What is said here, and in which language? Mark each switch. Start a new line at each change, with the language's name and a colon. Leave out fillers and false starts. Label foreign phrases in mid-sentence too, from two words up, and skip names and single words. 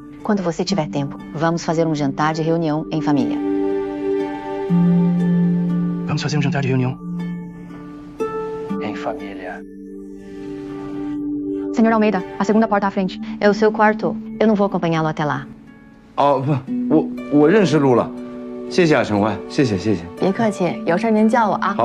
Portuguese: Quando você tiver tempo, vamos fazer um jantar de reunião em família. Vamos fazer um jantar de reunião em família. Senhor Almeida, a segunda porta à frente. É o seu quarto. Eu não vou acompanhá-lo até lá.
Chinese: 哦不，我认识路了，谢谢啊，陈欢，谢谢。别客气，有事您叫我啊。